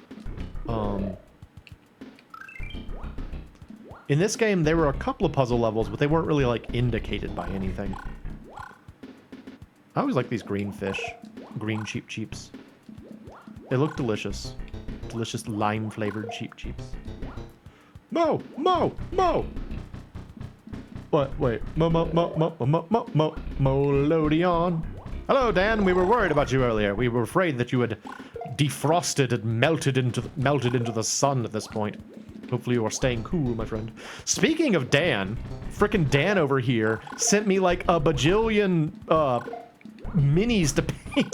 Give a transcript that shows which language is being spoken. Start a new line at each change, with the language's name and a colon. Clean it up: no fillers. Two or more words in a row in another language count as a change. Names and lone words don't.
English: In this game, there were a couple of puzzle levels, but they weren't really, like, indicated by anything. I always like these green fish. Green Cheep Cheeps. They look delicious. Delicious lime-flavored Cheep Cheeps. Mo! Mo! Mo! What? Wait. Melodion. Hello, Dan. We were worried about you earlier. We were afraid that you had defrosted and melted into the sun at this point. Hopefully you are staying cool, my friend. Speaking of Dan, frickin' Dan over here sent me like a bajillion minis to paint.